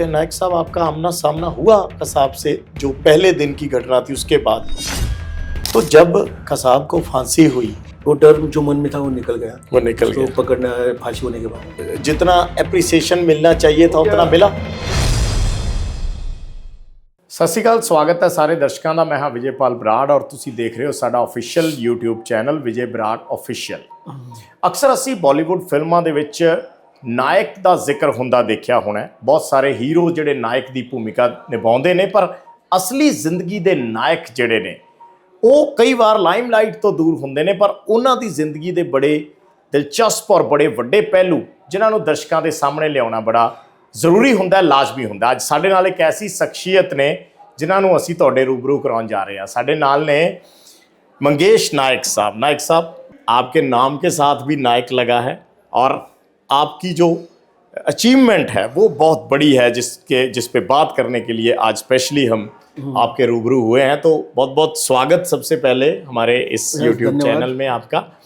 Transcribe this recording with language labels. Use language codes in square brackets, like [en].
[hi] ये नायक साहब, आपका आमना सामना हुआ कसाब से जो पहले दिन की घटना थी उसके बाद? तो जब कसाब को फांसी हुई, वो डर जो मन में था वो निकल गया। वो निकल गया। तो पकड़ना फांसी होने के बाद जितना एप्रिसिएशन मिलना चाहिए था उतना मिला? [pa] ਸਤਿ ਸ਼੍ਰੀ ਅਕਾਲ, ਸਵਾਗਤ ਹੈ ਸਾਰੇ ਦਰਸ਼ਕਾਂ ਦਾ। ਮੈਂ ਹਾਂ ਵਿਜੇਪਾਲ ਬਰਾੜ ਔਰ ਤੁਸੀਂ ਦੇਖ ਰਹੇ ਹੋ ਸਾਡਾ official YouTube channel Vijay Brar official. ਅਕਸਰ ਅਸੀਂ ਬਾਲੀਵੁੱਡ ਫਿਲਮਾਂ ਦੇ ਵਿੱਚ ਨਾਇਕ ਦਾ ਜ਼ਿਕਰ ਹੁੰਦਾ ਦੇਖਿਆ ਹੋਣਾ। ਬਹੁਤ ਸਾਰੇ ਹੀਰੋ ਜਿਹੜੇ ਨਾਇਕ ਦੀ ਭੂਮਿਕਾ ਨਿਭਾਉਂਦੇ ਨੇ, ਪਰ ਅਸਲੀ ਜ਼ਿੰਦਗੀ ਦੇ ਨਾਇਕ ਜਿਹੜੇ ਨੇ ਉਹ ਕਈ ਵਾਰ ਲਾਈਮਲਾਈਟ ਤੋਂ ਦੂਰ ਹੁੰਦੇ ਨੇ, ਪਰ ਉਹਨਾਂ ਦੀ ਜ਼ਿੰਦਗੀ ਦੇ ਬੜੇ ਦਿਲਚਸਪ ਔਰ ਬੜੇ ਵੱਡੇ ਪਹਿਲੂ ਜਿਨ੍ਹਾਂ ਨੂੰ ਦਰਸ਼ਕਾਂ ਦੇ ਸਾਹਮਣੇ ਲਿਆਉਣਾ ਬੜਾ ਜ਼ਰੂਰੀ ਹੁੰਦਾ, ਲਾਜ਼ਮੀ ਹੁੰਦਾ। ਅੱਜ ਸਾਡੇ ਨਾਲ ਇੱਕ ਐਸੀ ਸ਼ਖਸੀਅਤ ਨੇ ਜਿਨ੍ਹਾਂ ਨੂੰ ਅਸੀਂ ਤੁਹਾਡੇ [hi] रूबरू कराने जा रहे हैं। [pa] साढ़े नाल ने [hi] मंगेश नायक साहब। नायक साहब, आपके नाम के साथ भी नायक लगा है और आपकी जो अचीवमेंट है वो बहुत बड़ी है, जिस पे बात करने के लिए आज स्पेशली हम आपके रूबरू हुए हैं। तो बहुत बहुत स्वागत सबसे पहले हमारे इस YouTube चैनल में आपका।